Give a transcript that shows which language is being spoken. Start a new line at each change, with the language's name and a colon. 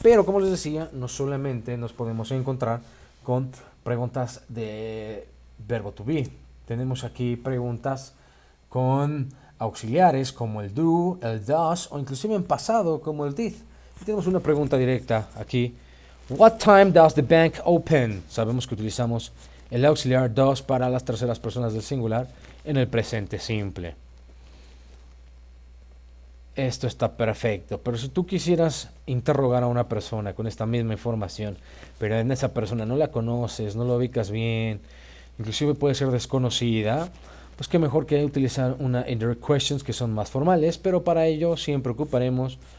Spanish: Pero como les decía, no solamente nos podemos encontrar con preguntas de verbo to be. Tenemos aquí preguntas con auxiliares como el do, el does o inclusive en pasado como el did. Y tenemos una pregunta directa aquí.
English: What time does the bank open?
Spanish: Sabemos que utilizamos el auxiliar does para las terceras personas del singular en el presente simple. Esto está perfecto, pero si tú quisieras interrogar a una persona con esta misma información, pero en esa persona no la conoces, no la ubicas bien, inclusive puede ser desconocida, pues qué mejor que utilizar una indirect questions que son más formales, pero para ello siempre ocuparemos